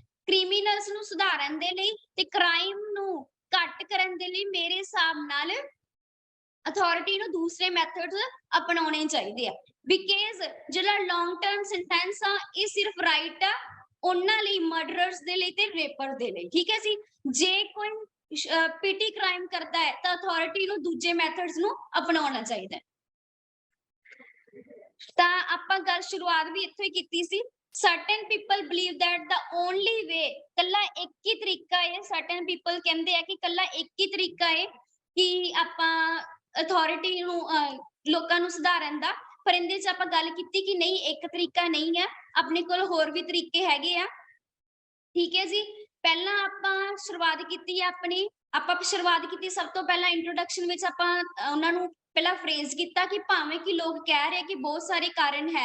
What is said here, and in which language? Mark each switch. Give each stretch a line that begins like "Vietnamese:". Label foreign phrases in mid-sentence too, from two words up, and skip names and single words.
Punjabi: ਕ੍ਰਿਮੀਨਲਸ ਨੂੰ ਸੁਧਾਰਨ ਦੇ ਲਈ ਤੇ ਕ੍ਰਾਈਮ ਨੂੰ ਘੱਟ ਕਰਨ ਦੇ ਲਈ ਮੇਰੇ ਹਿਸਾਬ ਨਾਲ ਅਥਾਰਟੀ ਨੂੰ ਦੂਸਰੇ ਮੈਥਡਸ ਅਪਣਾਉਣੇ ਚਾਹੀਦੇ ਆ, ਬਿਕਾਜ਼ ਜਿਹੜਾ
English: long term sentence
Punjabi: ਆ ਇਹ ਸਿਰਫ ਰਾਈਟ ਆ ਉਹਨਾਂ ਲਈ ਮਰਡਰਰਸ ਦੇ ਲਈ ਤੇ ਰੇਪਰ ਦੇ ਲਈ। ਠੀਕ ਹੈ ਜੀ। ਜੇ ਕੋਈ
English: petty crime
Punjabi: ਕਰਦਾ ਹੈ ਤਾਂ ਅਥਾਰਟੀ ਨੂੰ ਦੂਜੇ ਮੈਥਡਸ ਨੂੰ ਅਪਣਾਉਣਾ ਚਾਹੀਦਾ ਹੈ। ਤਾਂ ਆਪਾਂ ਗੱਲ ਸ਼ੁਰੂਆਤ ਵੀ ਇੱਥੋਂ ਹੀ ਕੀਤੀ ਸੀ।
English: certain people believe that the only way,
Punjabi: ਕੱਲਾ ਇੱਕ ਹੀ ਤਰੀਕਾ ਹੈ,
English: certain people
Punjabi: ਕਹਿੰਦੇ ਆ ਕਿ ਕੱਲਾ ਇੱਕ ਹੀ ਤਰੀਕਾ ਹੈ ਕਿ ਆਪਾਂ ਅਥਾਰਟੀ ਨੂੰ ਲੋਕਾਂ ਨੂੰ ਸੁਧਾਰਨ ਦਾ। ਪਰ ਇਹਦੇ 'ਚ ਆਪਾਂ ਗੱਲ ਕੀਤੀ ਕਿ ਨਹੀਂ, ਇੱਕ ਤਰੀਕਾ ਨਹੀਂ ਹੈ, ਆਪਣੇ ਕੋਲ ਹੋਰ ਵੀ ਤਰੀਕੇ ਹੈਗੇ ਆ। ਠੀਕ ਹੈ ਜੀ। ਪਹਿਲਾਂ ਆਪਾਂ ਸ਼ੁਰੂਆਤ ਕੀਤੀ ਸਭ ਤੋਂ ਪਹਿਲਾਂ ਇੰਟਰੋਡਕਸ਼ਨ ਵਿੱਚ ਆਪਾਂ ਉਹਨਾਂ ਨੂੰ ਪਹਿਲਾਂ ਫਰੇਜ਼ ਕੀਤਾ ਕਿ ਭਾਵੇਂ ਕਿ ਲੋਕ ਕਹਿ ਰਹੇ ਕਿ ਬਹੁਤ ਸਾਰੇ ਕਾਰਨ ਹੈ।